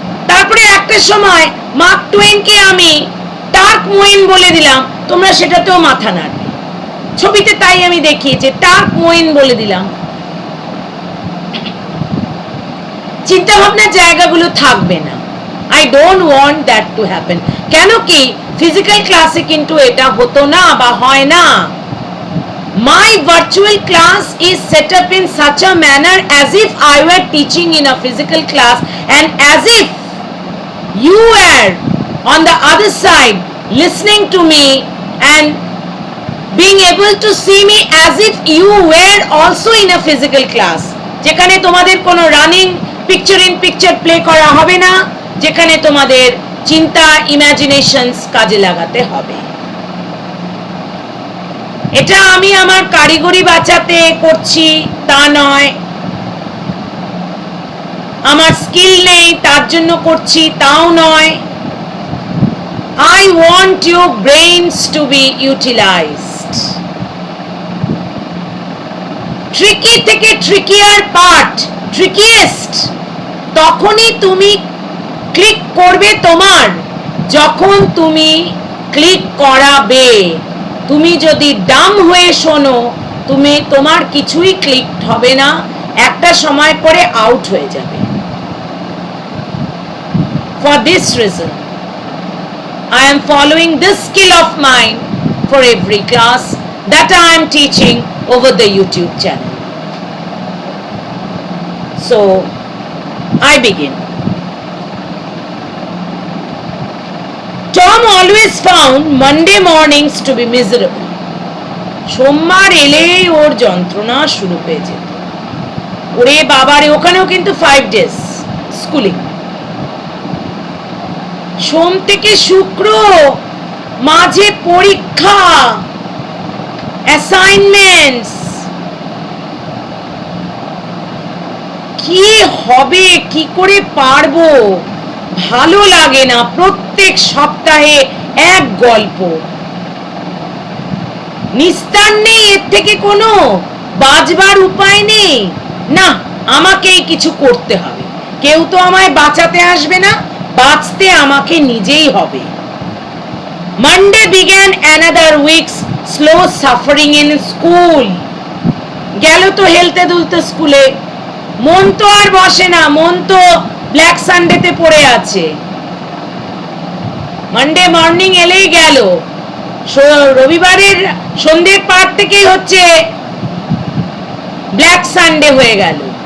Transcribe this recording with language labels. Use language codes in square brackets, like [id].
[bn] তারপরে একটা সময় মার্ক টুয়েনকে আমি টার্ক মোয়েন বলে দিলাম, তোমরা সেটাতেও মাথা নাড়বে, ছবিতে তাই আমি দেখিয়েছি, টার্ক মোয়েন বলে দিলাম। চিন্তা ভাবনার জায়গাগুলো থাকবে না। [en] I don't want that to happen. [bn] কেন কি ফিজিক্যাল ক্লাসে কিন্তু এটা হতো না বা হয় না। [en] My virtual class is set up in such a manner as if I were teaching in a physical class and as if you were on the other side listening to me and being able to see me as if you were also in a physical class, [bn] যেখানে তোমাদের কোনো running picture in picture play করা হবে না, যেখানে তোমাদের চিন্তা imaginations কাজে লাগাতে হবে। এটা আমি আমার কারিগরি বাঁচাতে করছি তা নয়, আমার স্কিল নেই তার জন্য করছি তাও নয়। [en] I want your brains to be utilized. [bn] Tricky থেকে ট্রিকিয়ার পার্ট, ট্রিকিয়েস্ট তখনই তুমি ক্লিক করবে তোমার, যখন তুমি ক্লিক করাবে। তুমি যদি ডাম হয়ে শোনো, তোমার কিছুই ক্লিক হবে না, একটা সময় পরে আউট হয়ে যাবে। [en] For this reason, I am following this skill of mine for every class that I am teaching over the YouTube channel. So, I begin. Tom always found Monday mornings to be miserable. [bn] সোমবার এলেই ওর যন্ত্রণা শুরু হয়ে যেত। ওরে বাবারে, ওখানেও কিন্তু 5 days স্কুলিং। সোম থেকে শুক্র, মাঝে পরীক্ষা, অ্যাসাইনমেন্টস, কি হবে, কি করে পারবো, ভালো লাগে না। প্রত্যেক সপ্তাহে এক গল্প, নিস্তার নেই এর থেকে কোনো, বাঁচবার উপায় নেই। না, আমাকেই কিছু করতে হবে, কেউ তো আমায় বাঁচাতে আসবে না, বাঁচতে আমাকে নিজেই হবে। [en] Monday began another week's slow suffering in school. [bn] গেল তো হেলতে দুলতে স্কুলে, মন তো আর বসে না, মন তো ব্ল্যাক সানডেতে পড়ে আছে। মানডে মর্নিং এলেই গেল, রবিবারের সন্ধ্যের পার থেকেই হচ্ছে ব্ল্যাক সানডে হয়ে গেল।